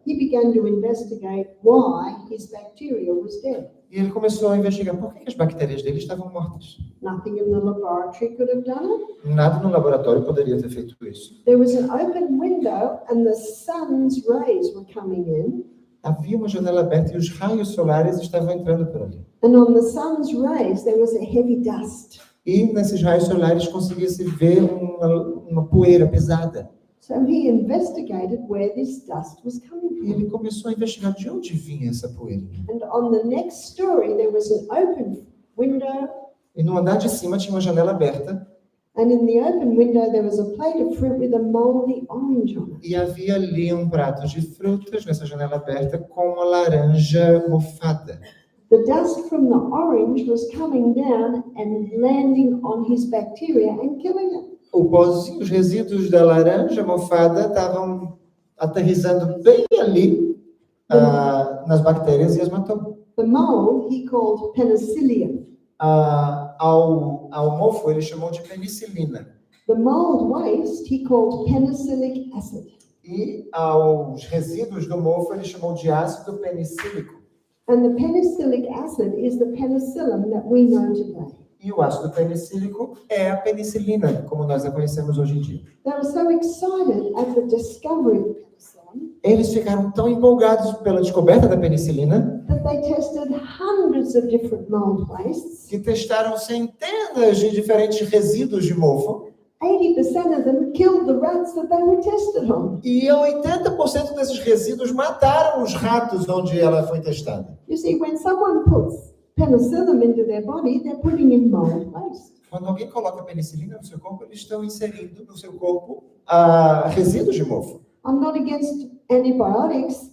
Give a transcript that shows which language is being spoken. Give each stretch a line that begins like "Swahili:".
English: He began to investigate why his bacteria was dead.
Portuguese: E ele começou a investigar por que as bactérias dele estavam mortas.
English: Nothing in the laboratory could have done it.
Portuguese: Nada no laboratório poderia ter feito isso.
English: There was an open window and the sun's rays were coming in.
Portuguese: Havia uma janela aberta e os raios solares estavam entrando por ali.
English: And on the sun's rays there was a heavy dust.
Portuguese: E nesses raios solares conseguia-se ver uma poeira pesada.
English: So he investigated where this dust was coming
Portuguese: E ele
English: from.
Portuguese: começou a investigar de onde vinha essa poeira.
English: And on the next story there was an open window.
Portuguese: E no andar de cima tinha uma janela aberta.
English: And in the open window, there was a plate of fruit with a moldy orange on it.
Portuguese: E havia ali um prato de frutas nessa janela aberta com uma laranja mofada.
English: The dust from the orange was coming down and landing on his bacteria and killing it.
Portuguese: O pozinho, os resíduos da laranja mofada estavam aterrissando bem ali nas bactérias e as matou.
English: The mold he called penicillium.
Portuguese: Ao mofo ele chamou de penicilina.
English: The mold waste he called penicillic acid.
Portuguese: E aos resíduos do mofo ele chamou de ácido penicílico.
English: And the penicillic acid is the penicillin that we know today.
Portuguese: E o ácido penicílico é a penicilina, como nós a conhecemos hoje em dia.
English: They were so excited at the discovery of penicillin
Portuguese: Eles ficaram tão empolgados pela descoberta da penicilina
English: that they tested hundreds of different mold wastes.
Portuguese: que testaram centenas de diferentes resíduos de mofo
English: 80% of them killed the rats that they were tested on.
Portuguese: e 80% desses resíduos mataram os ratos onde ela foi testada.
English: You see, when someone puts penicillin into their body, they're putting in mold waste.
Portuguese: Quando alguém coloca penicilina no seu corpo, eles estão inserindo no seu corpo resíduos de mofo.
English: I'm not against antibiotics,